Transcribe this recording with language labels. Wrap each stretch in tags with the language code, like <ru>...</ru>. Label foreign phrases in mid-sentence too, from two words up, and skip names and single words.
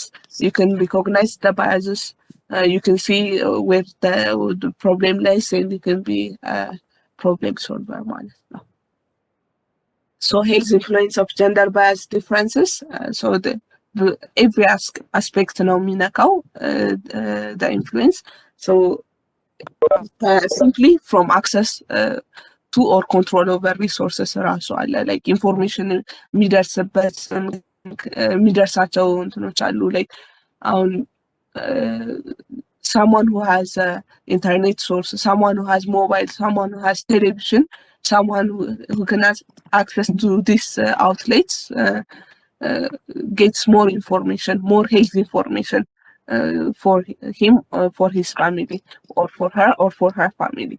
<en>You can recognize the biases, you can see where the problem lies, and you can be a problem solver. So here's influence of gender bias differences. So every aspect</en> <am>ነው የሚነካው</am> <en>the influence. So simply from access to or control over resources</en> <am>ራሱ አለ</am> <en>like information</en> <am>የሚደርሳቸው እንትኖች አሉ</am> <en>like አሁን someone who has internet source, someone who has mobile, someone who has television, someone who can have access to these outlets gets more information, more health information for him or for his family or for her family.</en>